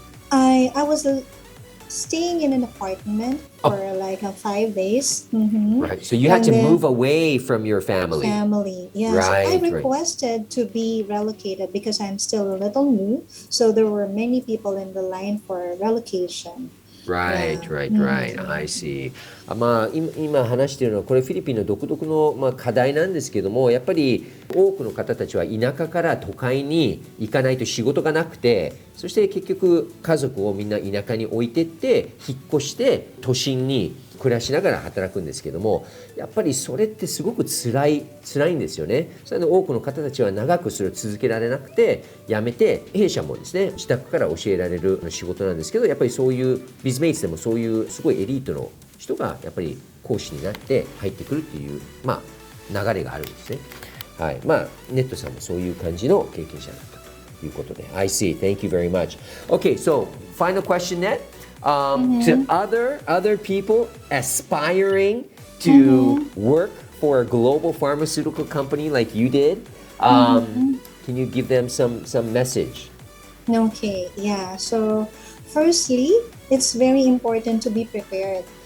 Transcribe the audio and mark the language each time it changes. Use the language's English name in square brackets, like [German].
[English] I was staying in an apartment for 5 days. Right. So you had to move away from your family. Yes. Right, I requested to be relocated because I'm still a little new. So there were many people in the line for relocation. Right. I see. [Japanese] 今話しているのはこれフィリピンの独特の課題なんですけども、やっぱり多くの方たちは田舎から都会に行かないと仕事がなくて、そして結局家族をみんな田舎に置いてって引っ越して都心に暮らしながら働くんですけども、やっぱりそれってすごく辛いんですよね。それで多くの方たちは長くそれを続けられなくて辞めて、弊社もですね自宅から教えられる仕事なんですけど、やっぱりそういうビズメイツでもそういうすごいエリートの人がやっぱり講師になって入ってくるっていう流れがあるんですね。はい。ネットさんもそういう感じの経験者だったということで。 [English] I see. Thank you very much. Okay, so final question net. To other people aspiring to work for a global pharmaceutical company like you did, can you give them some message? Okay, yeah. So firstly, it's very important to be prepared.